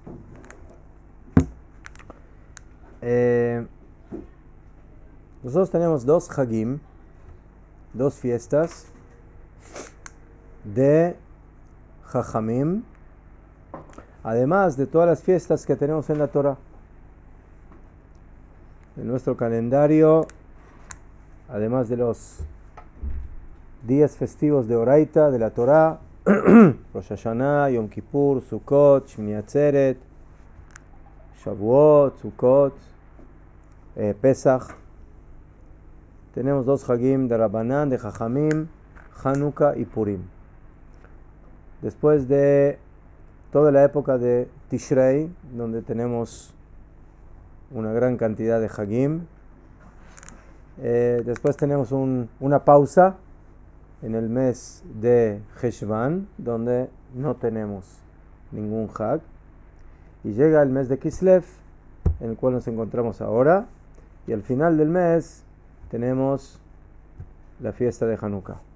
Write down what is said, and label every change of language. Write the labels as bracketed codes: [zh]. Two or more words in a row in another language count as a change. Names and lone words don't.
[es] Nosotros tenemos dos Hagim, dos fiestas de Jajamim, además de todas las fiestas que tenemos en la Torah. En nuestro calendario, además de los días festivos de Oraita, de la Torah, Rosh Hashanah, Yom Kippur, Sukkot, Shmini Atzeret, Shavuot, Sukkot, Pesach. Tenemos dos Hagim de Rabbanan, de Jajamim, Hanukkah y Purim. Después de toda la época de Tishrei, donde tenemos una gran cantidad de Hagim, después tenemos una pausa en el mes de Heshvan, donde no tenemos ningún Hag, y llega el mes de Kislev, en el cual nos encontramos ahora, y al final del mes tenemos la fiesta de Hanukkah.